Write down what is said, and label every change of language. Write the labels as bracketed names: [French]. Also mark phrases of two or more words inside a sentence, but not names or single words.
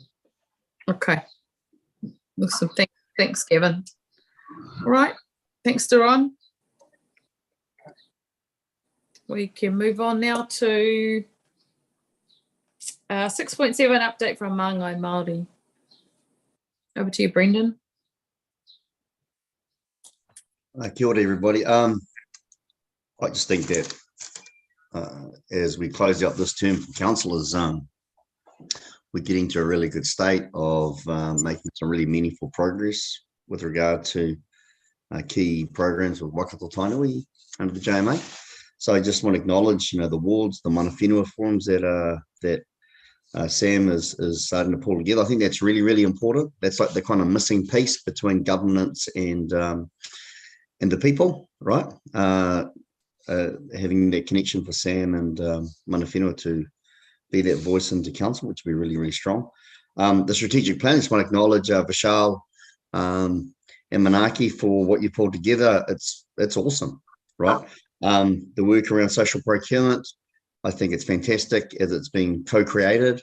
[English] Okay. Awesome. Thanks, Gavin. All right. Thanks, Deron. We can move on now to 6.7 update from Māngai Māori. Over to you, Brendan. [Māori] Kia ora, [English] everybody. I just think that as we close out this term for councillors, we're getting to a really good state of making some really meaningful progress with regard to key programs with Waikato Tainui under the JMAC. So I just want to acknowledge, the wards, the [Māori] mana whenua [English] forums that Sam is starting to pull together. I think that's really, really important. That's like the kind of missing piece between governance and the people, right? Having that connection for Sam and [Māori] mana whenua [English] to be that voice into council, which would be really, really strong. The strategic plan, I just want to acknowledge Vishal and Manaki for what you pulled together. It's awesome, right? The work around social procurement, I think it's fantastic as it's being co-created.